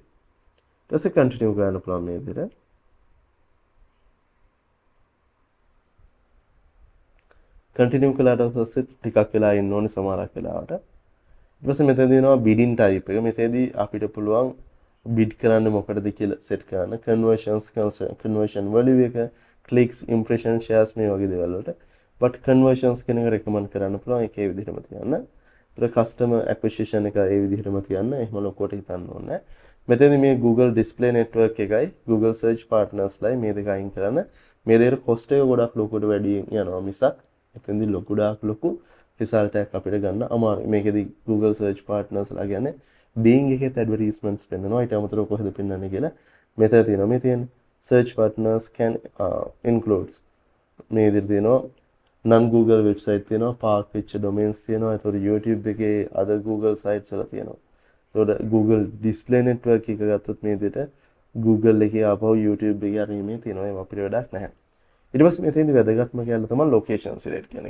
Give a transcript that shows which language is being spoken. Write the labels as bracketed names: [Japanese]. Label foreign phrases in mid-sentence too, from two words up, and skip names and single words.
[Sinhala] ඊට පස්සේ continue කරන්න පුළුවන් මේ විදිහට. continue කළාට පස්සේ ටිකක් වෙලා ඉන්න ඕනේ සමහරක් වෙලාවට. ඊට පස්සේ මෙතන දෙනවා [English] bidding type [Sinhala] එක. මෙතනදී අපිට පුළුවන් bid කරන්න මොකටද කියලා set කරන්න. [English] conversion value [Sinhala] එක, [English] clicks, impression, shares [Sinhala] මේ වගේ දේවල් වලට. [English] but conversions [Sinhala] කියන එක recommend කරන්න පුළුවන් ඒකේ විදිහටම තියන්න. ඊට [English] customer acquisition [Sinhala] එක ඒ විදිහටම තියන්න. එහෙම ලොකුවට හිතන්න ඕනේ. මෙතනදී මේ [English] Google display network [Sinhala] එකයි [English] Google search partners [Sinhala] ලයි මේ දෙක අයින් කරන්න. මේ දෙකට cost එක ගොඩක් ලොකුවට වැඩි යනවා මිසක් එතෙන්දී ලොකු result එකක් අපිට ගන්න අමාරුයි. මේකෙදි [English] Google search partners [Sinhala] ලා කියන්නේ Bing එකේ advertisements පෙන්නනවා. ඊට අමතරව කොහෙද පෙන්නන්නේ කියලා මෙතන තියෙනවා. මේ තියෙන [English] search partners can includes [Sinhala] මේ විදිහට තියෙනවා. [English] non Google website [Sinhala] තියෙනවා, park වෙච්ච domains තියෙනවා. ඒතකොට YouTube එකේ [English] other Google sites [Sinhala] වල තියෙනවා. ඒතකොට [English] Google display network [Sinhala] එක ගත්තොත් මේ විදිහට Google එකේ ආපහු YouTube එකේ අරීමේ තියෙනවා. ඒක අපිට වැඩක් නැහැ. ඊට පස්සේ මෙතෙන්දි වැදගත්ම කියලා තමයි [English] location select [Sinhala] කියන එක.